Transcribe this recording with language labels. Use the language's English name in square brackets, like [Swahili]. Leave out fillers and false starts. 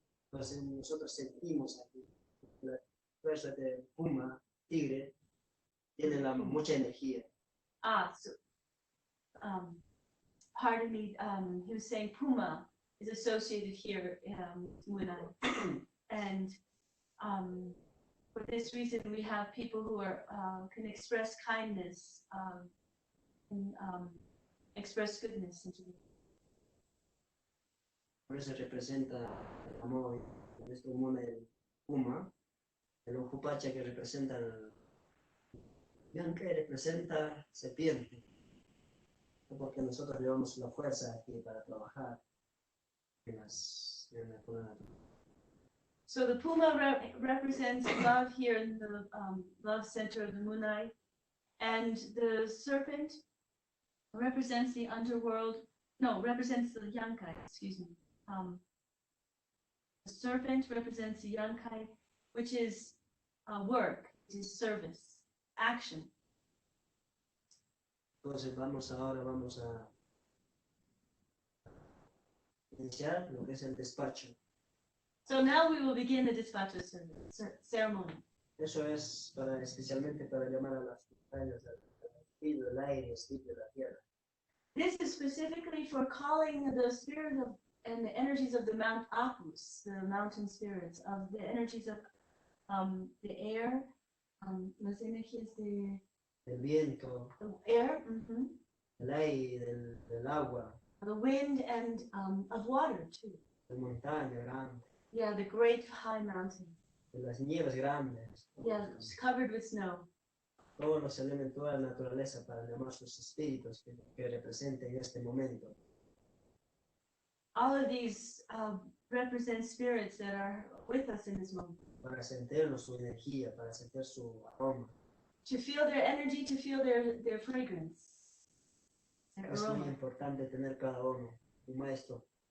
[Spanish] Entonces nosotros sentimos aquí la fuerza de puma, tigre, tiene mucha energía. [English] So, pardon me, he was saying Puma is associated here with Munai. And for this reason, we have people who are can express kindness and express goodness into the. [Spanish] Por eso representa el amor, nuestro mundo el puma, el ojupacha que representa que representa serpiente, porque nosotros llevamos la fuerza aquí para trabajar en la naturaleza. [English] So the Puma represents love here in the love center of the Munai, and the serpent represents the underworld. No, represents the Yankai. Excuse me. The serpent represents the Yankai, which is work, is service, action. [Spanish] Entonces ahora vamos a iniciar lo que es el despacho. [English] So now we will begin the Despacho Ceremony. [Spanish] Eso es especialmente para llamar a las montañas, al espíritu del aire, espíritu de la tierra. [English] This is specifically for calling the spirit of and the energies of the Mount Apus, the mountain spirits, of the energies of the air, [Spanish] las energías de El viento, [English] air, [Spanish] el aire, del agua, [English] the wind, and of water too. [Spanish] de montaña grande, [English] Yeah, the great high mountain. [Spanish] de las nieves grandes. [English] Yeah, it's covered with snow. [Spanish] Todos los elementos, toda la naturaleza para llamar sus espíritus que representen este momento. [English] All of these represent spirits that are with us in this moment. [Spanish] Para sentir su energía, para sentir su aroma. [English] To feel their energy, to feel their fragrance, their [Spanish] Es muy [English] aroma. [Spanish] importante tener cada uno, un maestro,